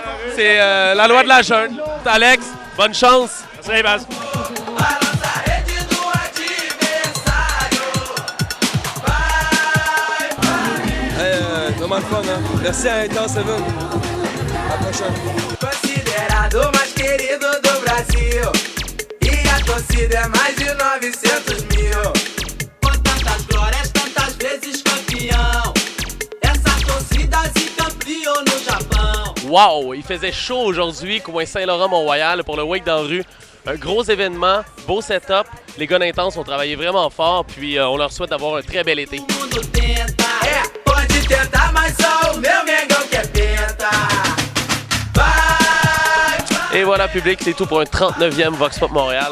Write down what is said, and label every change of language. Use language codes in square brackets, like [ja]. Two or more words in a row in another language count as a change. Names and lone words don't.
[fr] C'est la loi de la jeune. Alex, bonne chance. Merci, Baz. Vraiment le fun, hein? Merci à Intense Seven. À la prochaine. [pt] Considerado mais querido do Brasil. E a torcida é mais de 900 mil. Com tantas glórias, tantas vezes campeão. Essa torcida campeão no Japão. Wow! [fr] Il faisait chaud aujourd'hui, coin Saint-Laurent-Mont-Royal pour le Wake dans la rue. Un gros événement, beau setup. Les gars d'Intense ont travaillé vraiment fort, puis on leur souhaite d'avoir un très bel été. Et voilà, public, c'est tout pour un 39e Vox Pop Montréal.